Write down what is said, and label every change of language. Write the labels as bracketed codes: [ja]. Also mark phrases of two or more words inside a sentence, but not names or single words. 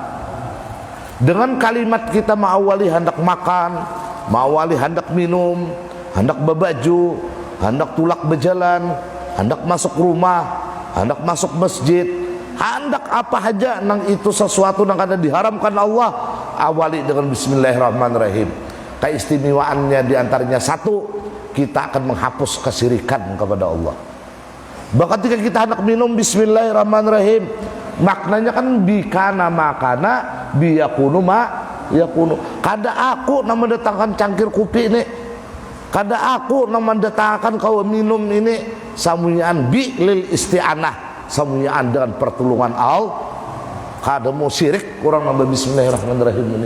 [id] Dengan kalimat kita mengawali hendak makan, mengawali hendak minum, hendak berbaju, hendak tulak berjalan, hendak masuk rumah, hendak masuk masjid, hendak apa saja nang itu sesuatu yang ada diharamkan Allah, awali dengan Bismillahirrahmanirrahim. Keistimewaannya diantaranya satu, kita akan menghapus kesyirikan kepada Allah. Bahkan ketika kita hendak minum Bismillahirrahmanirrahim, maknanya kan [ar] bikana makana biyakunu yakunu. [bjn] Kada aku nak mendatangkan cangkir kopi ini, kada aku nak mendatangkan kau minum ini, samunyaan [ar] bi lil isti'anah, [bjn] samunyaan dengan pertolongan Allah. Kada mau syirik orang nambah Bismillahirrahmanirrahim ini.